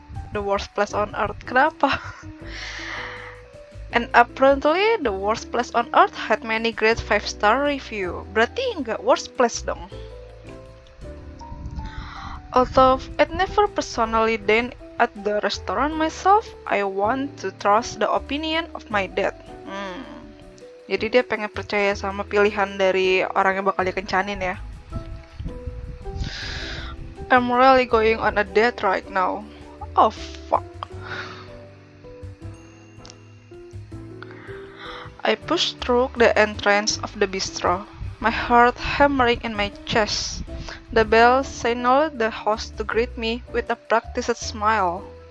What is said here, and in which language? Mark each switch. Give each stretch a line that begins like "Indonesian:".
English: The worst place on earth?
Indonesian: Kenapa?
English: And apparently the worst place on earth had many great 5-star review.
Indonesian: Berarti nggak
English: worst place
Indonesian: dong.
English: Although I'd never personally dined at the restaurant myself, I want to trust the opinion of my dad.
Indonesian: Jadi dia pengen percaya sama pilihan dari orang yang bakal dia kencanin ya.
English: I'm really going on a date right now. Oh fuck. I pushed through the entrance of the bistro, my heart hammering in my chest. The bell signaled the host to greet me with a practiced smile.